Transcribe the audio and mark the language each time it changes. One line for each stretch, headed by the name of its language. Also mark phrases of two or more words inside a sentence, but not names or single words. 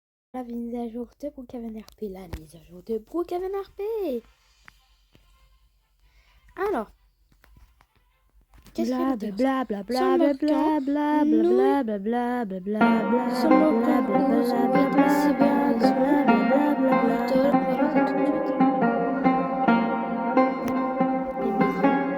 French: La mise à jour de Brookhaven RP, la mise à jour de Brookhaven RP. Alors, qu'est-ce qu'il y a de dire Bla bla bla bla bla bla nous bla bla bla bla bla bla sommes au concours compétences cyber réseau. On va lancer tout de suite. Les maisons.